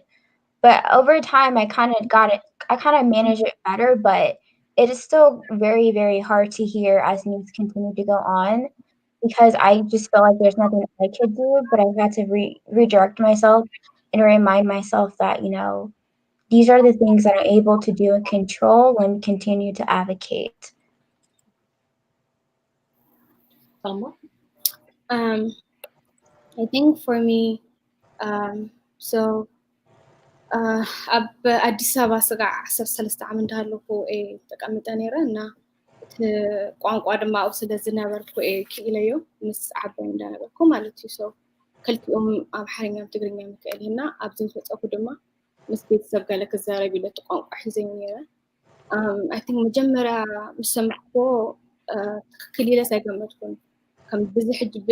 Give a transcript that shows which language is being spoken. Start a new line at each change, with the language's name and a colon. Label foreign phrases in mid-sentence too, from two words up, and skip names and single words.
English: But over time, I kind of managed it better, but it is still very, very hard to hear as news continue to go on because I just feel like there's nothing I could do, but I've had to redirect myself and remind myself that, these are the things that I'm able to do and control and continue to advocate. I think for me, so
Tigrinya: ኣብ ኣዲስ ኣበባ ስጋዕ 13 ዓመት እንዳሃለኩ ተቀምጠ ነይረ እና እቲ ቋንቋ ድማ ኣብኡ ስለ ዝነበርኩ ክኢለዮ ምስ ዓባይ እንዳነበርኩ ማለት እዩ ሶ ክልቲኦም ኣምሓርኛ ትግርኛ ምክእል እና ኣብዚ ዝፈፀኩ ድማ ምስ ቤተሰብ ገለ ክዛረብ ኢለ እቲ ቋንቋ ሒዘኝ ነይረ
English: I think
Tigrinya: መጀመርያ ምስ ሰማዕኮ ትክክል ኢለስ ኣይገመትኩን ከም ብዙ ሕጂ